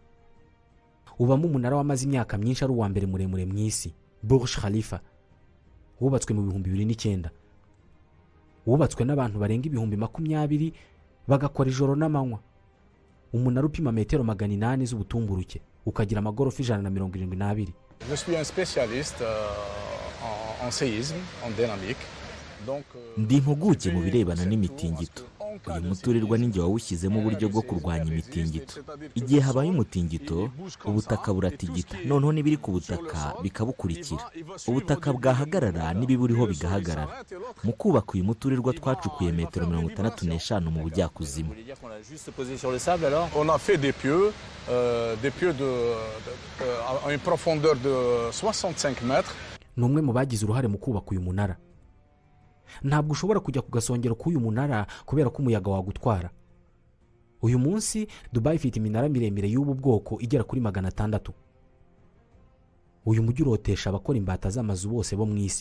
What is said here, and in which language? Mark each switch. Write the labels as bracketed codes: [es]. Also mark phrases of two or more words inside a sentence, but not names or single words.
[rw] Ubamo umunara wamaze imyaka myinshi ari uwa mbere muremure mu isi, Burj Khalifa, wubatswe mu 2009. Wubatswe n'abantu barenga 20,000 bagakora ijoro n'amanywa. Umunara upima metero 800 z'ubutumburuke, ukagira amagorofa 172. [fr] Je suis un spécialiste en séisme, en dynamique. [rw] Ndi impuguke mu birebana n'imitingito. Uyu muturirwa ninjye wawushyizemo uburyo bwo kurwanya imitingito. Igihe habaye umutingito, ubutaka buratigita, noneho n'ibiri ku butaka bikabukurikira. Ubutaka bwahagarara n'ibiburiho bigahagarara. Mu kubaka uyu muturirwa twacukuye metero 65 mu bujyakuzimu. [fr] On a fait des pieux à une profondeur de 65 mètres. [rw] Numwe mu bagize uruhare mu kubaka uyu munara. Ntabwo ushobora kujya ku gasongero k'uyu munara kubera ko umuyaga wagutwara. Uyu munsi Dubai ifite iminara miremire y'ubu bwoko igera kuri 600. Uyu mujyi urotesha abakora imbata z'amazu bose bo mu isi.